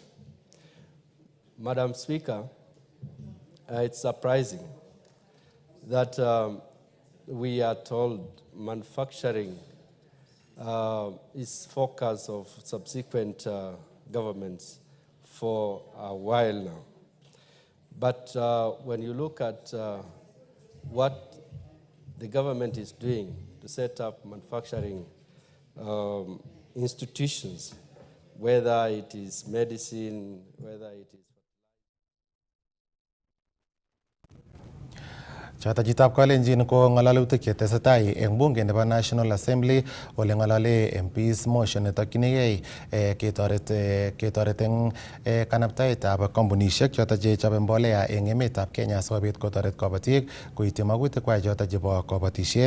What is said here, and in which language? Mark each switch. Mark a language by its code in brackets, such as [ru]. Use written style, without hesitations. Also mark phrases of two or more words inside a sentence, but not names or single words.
[en] Madam Speaker, it's surprising that we are told manufacturing is focus of subsequent governments for a while now. But when you look at what the government is doing to set up manufacturing institutions, whether it is medicine, whether it is [kln] Chatajitab Kalenjin ko ngalalutik chetesetai eng bunge nebo National Assembly ole ngalale MPs motion netokyinigei ketoret eng kanabtaetab kampunishek choto chechobe mbolea eng emetab Kenya sikobit kotoret kabatik koityi magutik kwai choto chebo kabatisiet.